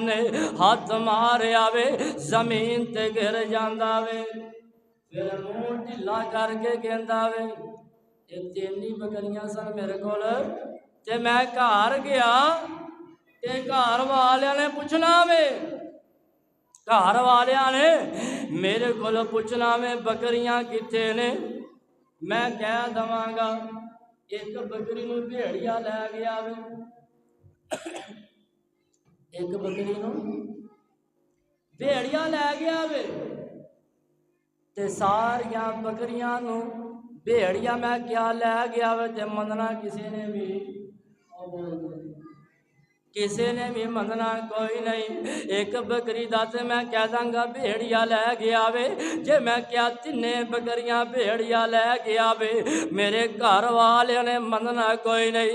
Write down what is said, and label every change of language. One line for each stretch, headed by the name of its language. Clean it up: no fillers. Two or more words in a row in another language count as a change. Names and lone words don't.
Punjabi: نے ہاتھ ماریا وے زمین تے گر جاندا وے پھر منہ ڈھیلا کر کے کہندا وے اے تین ہی بکریاں سن میرے کول تے میں گھر گیا تے گھر والیاں نے پوچھنا وے گھر والیاں نے میرے کو پوچھنا میں بکریاں کتنے نے میں کہہ دواں گا ایک بکری نو بھیڑیا لے گیا وے ایک بکری نو بھیڑیا لے گیا وے تے ساریاں بکریاں نو بھیڑیا میں کیا لے گیا وے تے مننا کسی نے بھی مننا کوئی نہیں۔ ایک بکری دا تے میں کہہ داں گا بھیڑیا لے گیا وے، جے میں کیا تینے بکریاں بھیڑیا لے گیا وے، میرے گھر والے نے مننا کوئی نہیں۔